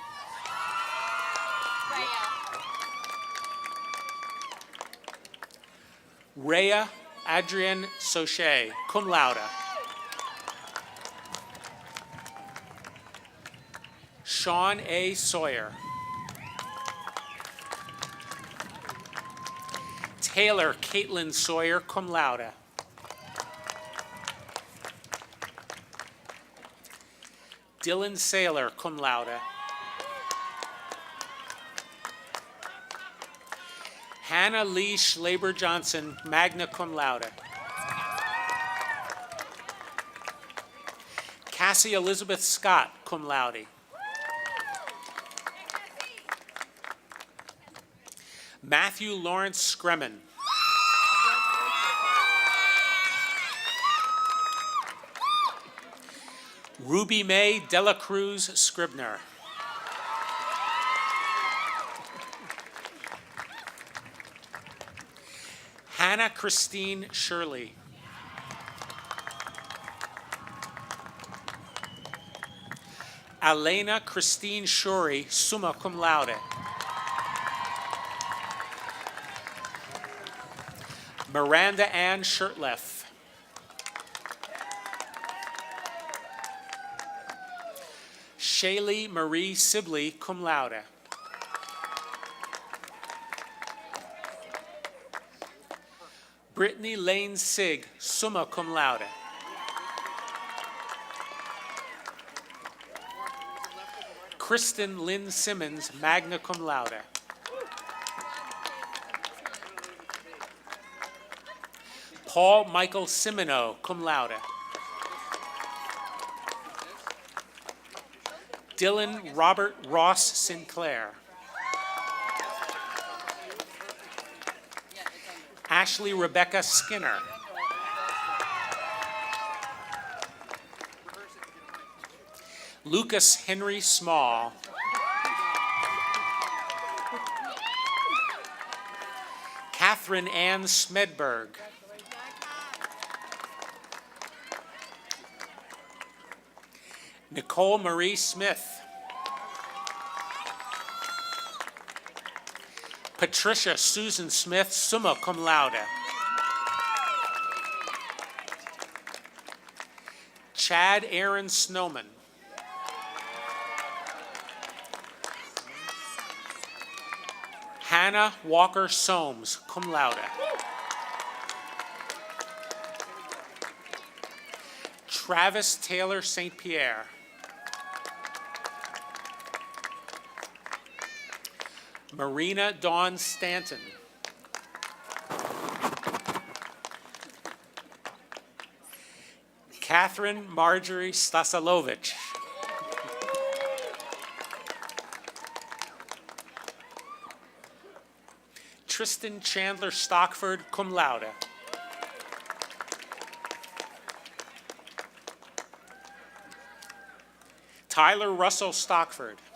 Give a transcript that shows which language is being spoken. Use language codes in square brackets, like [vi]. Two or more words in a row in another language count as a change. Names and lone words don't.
[en] Rhea Adrienne Sochet, [la] cum laude. [en] Sean A. Sawyer. Taylor Caitlin Sawyer, [la] cum laude. [en] Dylan Saylor, [la] cum laude. [en] Hannah Lee Schlaber Johnson, [la] magna cum laude. [en] Cassie Elizabeth Scott, [la] cum laude. [en] Matthew Lawrence Scremin. Ruby Mae Dela Cruz Scribner. Hannah Christine Shirley. Elena Christine Shuri, [la] summa cum laude. [en] Miranda Ann Shirtleff. Shaylee Marie Sibley, [la] cum laude. [en] Brittany Lane Sig, [la] summa cum laude. [en] Kristen Lynn Simmons, [la] magna cum laude. [en] Paul Michael Simino, [la] cum laude. [en] Dylan Robert Ross Sinclair. Ashley Rebecca Skinner. Lucas Henry Small. Catherine Ann Smedberg. Nicole Marie Smith. Patricia Susan Smith, [la] summa cum laude. [en] Chad Aaron Snowman. Hannah Walker Soames, [la] cum laude. [en] Travis Taylor St. Pierre. Marina Dawn Stanton. Catherine Marjorie Stasalovich. Tristan Chandler Stockford, [la] cum laude. [en] Tyler Russell Stockford.